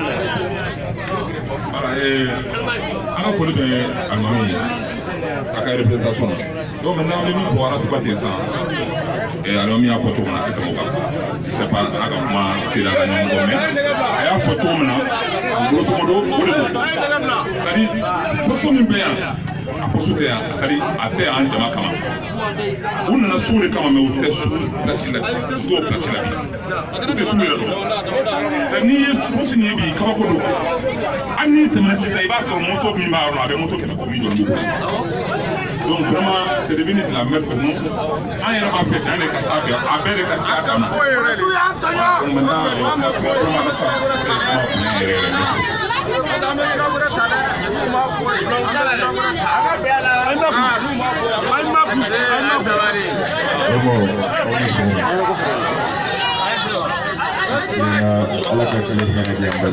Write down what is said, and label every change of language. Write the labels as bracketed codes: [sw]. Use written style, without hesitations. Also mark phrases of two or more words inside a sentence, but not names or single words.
[bm] an ka foli bɛ alimami ye a ka représentation na donc maintenant an bɛ min fɔ arasiba tɛ san alimami y'a fɔ cogo min na a tɛ tɛmɛ o kan [fr] c'est pas [bm] a ka kuma teliya ka ɲɔgɔn kɔ mais a y'a fɔ cogo min na [fr] grosso modo [bm] o de don [fr] c'est-à-dire poste [bm] min bɛ yan a poste tɛ yan c'est-à-dire a tɛ an jama kama u nana sugu de kama mais u tɛ sugu place la u t'o place la bi u tɛ sugu yɛrɛ dɔn c'est n'i ye poste nin ye bi kabako don hali n'i tɛmɛna sisan i b'a sɔrɔ moto min b'a yɔrɔ la a bɛ moto kɛmɛ kɔ min jɔ n'o [fr] donc vraiment c'est devenu de la merde pour nous [bm] an yɛrɛ b'a fɛ dan de ka s'a bɛɛ a bɛɛ de ka s'a dan ma [fr] donc maintenant vraiment [bm] ka sa ala ka kile ɲɛnɛ di an bɛɛ